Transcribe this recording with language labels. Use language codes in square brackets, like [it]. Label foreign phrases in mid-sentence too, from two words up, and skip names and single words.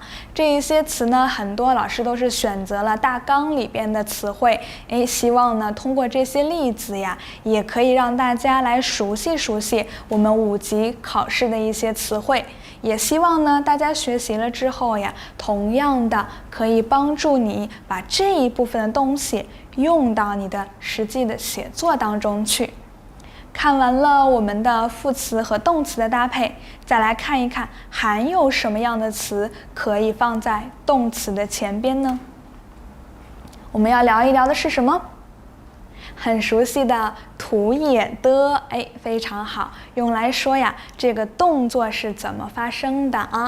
[zh] 這一些詞呢，很多老師都是選擇了大綱裡邊的詞彙，希望呢通過這些例子呀，也可以讓大家來熟悉熟悉我們5級考試的一些詞彙。也希望呢大家學習了之後呀，同樣的可以幫助你把這一部分的東西用到你的實際的寫作當中去。看完了我們的副詞和動詞的搭配，再來看一看還有什麼樣的詞可以放在動詞的前邊呢？我們要聊一聊的是什麼？很熟悉的圖也的，非常好，用來說呀，這個動作是怎麼發生的啊？